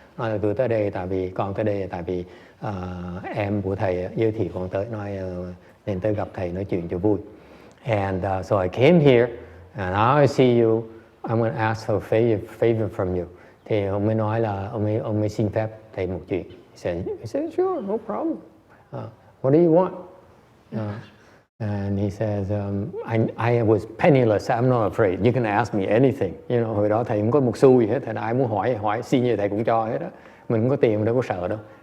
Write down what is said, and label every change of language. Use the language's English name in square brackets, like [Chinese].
[Vietnamese] Nói là tôi tới đây tại vì con tới đây tại vì em của thầy giới thiệu con tới, nói nên tới gặp thầy nói chuyện cho vui. [English] And so I came here, and now I see you. I'm going to ask for a favor from you. [Vietnamese] Thì ông mới nói là ông mới xin phép thầy một chuyện. [English] He said, sure, no problem. What do you want? And he says, I was penniless. I'm not afraid. You can ask me anything. [Vietnamese] You know, hồi đó thầy không có một xu gì hết. Thầy ai muốn hỏi xin gì thầy cũng cho hết đó. Mình không có tiền, mình đâu có sợ đâu.